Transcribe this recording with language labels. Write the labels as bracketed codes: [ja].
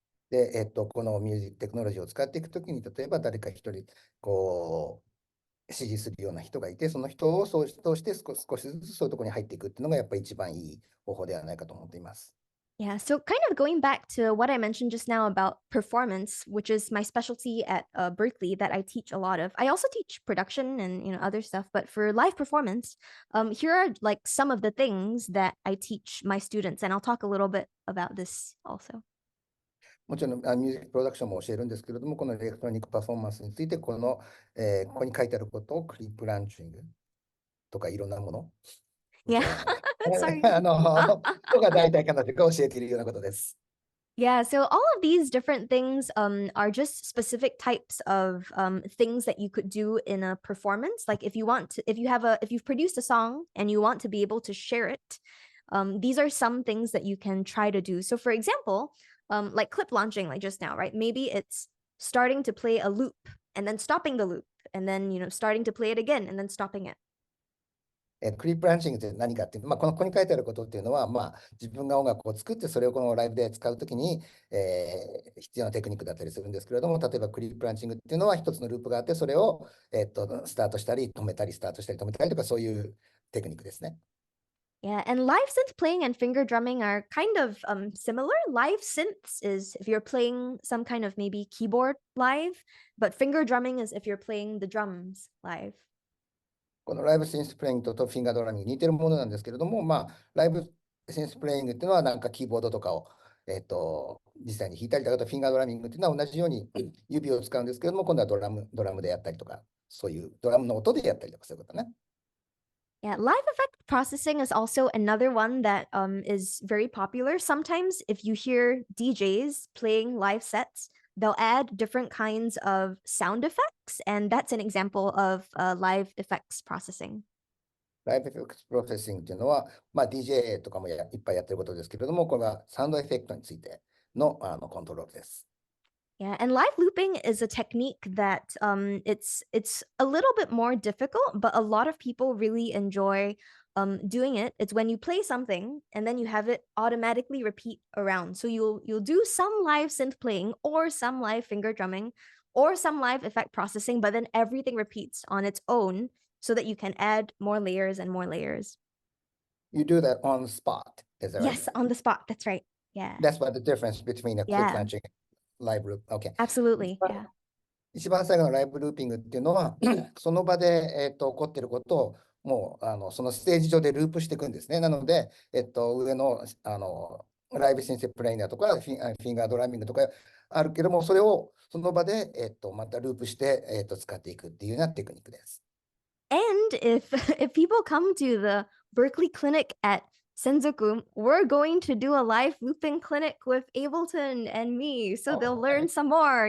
[ja] で、このミュージックテクノロジーを使っていくときに、例えば誰か一人指示するような人がいて、その人をそうして少しずつそういうところに入っていくっていうのがやっぱり一番いい方法ではないかと思っています。 [en] Yeah, so kind of going back to what I mentioned just now about performance, which is my specialty at Berklee that I teach a lot of. I also teach production and other stuff, but for live performance, here are like some of the things that I teach my students, and I'll talk a little bit about this also. [ja] もちろんミュージックプロダクションも教えるんですけれども、このエレクトロニックパフォーマンスについてここに書いてあることをクリップランチングとかいろんなもの。 [en] Yeah, sorry. [ja] が大体彼女が教えているようなことです。 [en] Yeah, so all of these different things are just specific types of things that you could do in a performance. Like if you want to, if you've produced a song and you want to be able to share it, these are some things that you can try to do. So for example, like clip launching, like just now, right? Maybe it's starting to play a loop and then stopping the loop and then, starting to play it again and then stopping it. [ja] クリップランチングって何かっていうと、ここに書いてあることっていうのは、自分が音楽を作って、それをこのライブで使うときに、必要なテクニックだったりするんですけれども、例えばクリップランチングっていうのは一つのループがあって、それを、スタートしたり、止めたり、スタートしたり、止めたりとか、そういうテクニックですね。 [en] Yeah, and live synth playing and finger drumming are kind of similar. Live synths is if you're playing some kind of maybe keyboard live, but finger drumming is if you're playing the drums live. [ja] このライブシンスプレイングとフィンガードラミング似てるものなんですけれども、ライブシンスプレイングっていうのはなんかキーボードとかを、実際に弾いたりとか、あとフィンガードラミングっていうのは同じように指を使うんですけれども、今度はドラムでやったりとか、そういうドラムの音でやったりとかそういうことね。 [en] Yeah, live effect processing is also another one that is very popular. Sometimes if you hear DJs playing live sets, they'll add different kinds of sound effects, and that's an example of live effects processing. [ja] ライブエフェクトプロセッシングっていうのは、DJ とかもいっぱいやってることですけれども、これはサウンドエフェクトについての、コントロールです。 [en] Yeah, and live looping is a technique that it's a little bit more difficult, but a lot of people really enjoy doing it. It's when you play something and then you have it automatically repeat around. So you'll do some live synth playing or some live finger drumming or some live effect processing, but then everything repeats on its own so that you can add more layers and more layers. You do that on the spot, is that right? Yes, on the spot. That's right. Yeah. That's what the difference between a clip Yeah. launching and live loop. Okay. Absolutely. Yeah. [ja] 一番最後のライブルーピングっていうのは、その場で、起こっていることを、もうそのステージ上でループしていくんですね。なので、上の、ライブシンセプレイナーとかフィンガードラミングとかあるけども、それをその場で、またループして、使っていくっていうようなテクニックです。 [en] And if if people come to the Berklee clinic at Senzoku, we're going to do a live looping clinic with Ableton and me, so they'll learn some more.